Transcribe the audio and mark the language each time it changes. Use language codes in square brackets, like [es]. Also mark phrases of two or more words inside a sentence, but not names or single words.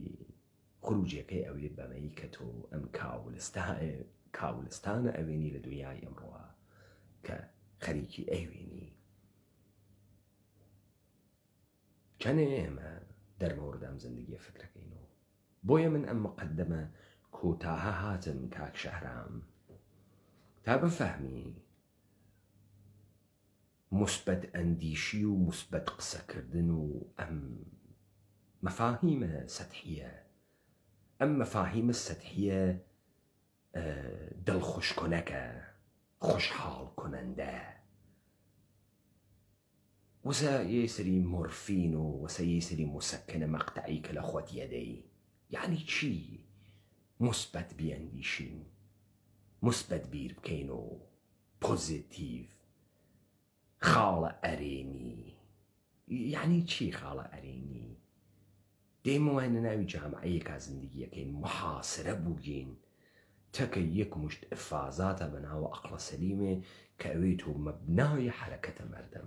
[sdh] خروجیەکەی ئەوێ بەمەی کە تۆ ئەم کاولستانە ئەوێنی لە دنیای ئەمڕۆوە کە خەریکی ئەوێنی. چەنێ ئێمە دەرمەوردام زندگی فکرەکەینەوە. بۆیە من ئەم مقدمە کۆتاها هاتم کاک شەهرام تا بفەهمی مثبت ئەندیشی و مثبت قسەکردن و ئەم مەفاهیمە سەتحیە، ئەم مەفاهیمە سەتحیە دڵخۆشکۆنەکە، خوشحاڵ کۆنەندە، وەسە یە سەری مۆرفین و وەسە یە سەری مسەکنە مەقتەعی کە لە خۆت یەدەی. [fa] یعنی چی؟ مثبت بیەندیشین، [sdh] مثبت بیر بکەین و پۆزیتیڤ، خاڵە ئەرێنی. [fa] یعنی چی [sdh] خاڵە ئەرێنی؟ دێمە وانە ناوی جامعەیەکا زندگیەکەین محاسرە بووگین تەکە یەک مشت ئفازاتە بەناوە ئەقڵە سەلیمێ کە ئەوێت و مەبناوی حرەکەتە مەردەم.